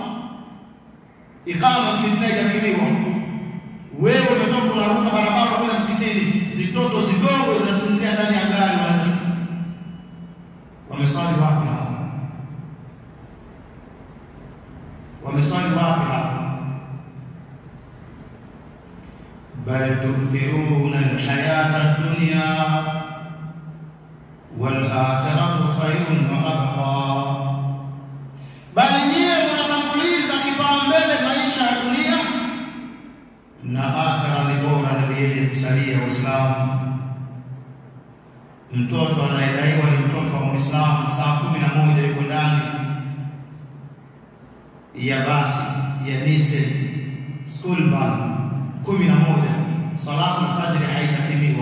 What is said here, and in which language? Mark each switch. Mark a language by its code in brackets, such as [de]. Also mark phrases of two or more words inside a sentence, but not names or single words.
[sw] Ikama msikitini haijakimiwa. Wewe umetoka unaruka barabara kwenda msikitini, zitoto zidogo zinasinzia ndani ya gari wanaenda shule. Wameswali wapi hawa? Wameswali wapi hawa? [ar] بل تؤثرون الحياة الدنيا والآخرة خير وأبقى, [sw] bali nyie mnatanguliza kipaumbele maisha ya dunia na akhira ni bora na yenye kusalia. Waislamu, mtoto anayedaiwa ni mtoto wa Muislamu, saa 11 yuko ndani ya basi ya Nise [en] school van [sw] 11, [ar] صلاة الفجر [sw] haijakimiwa.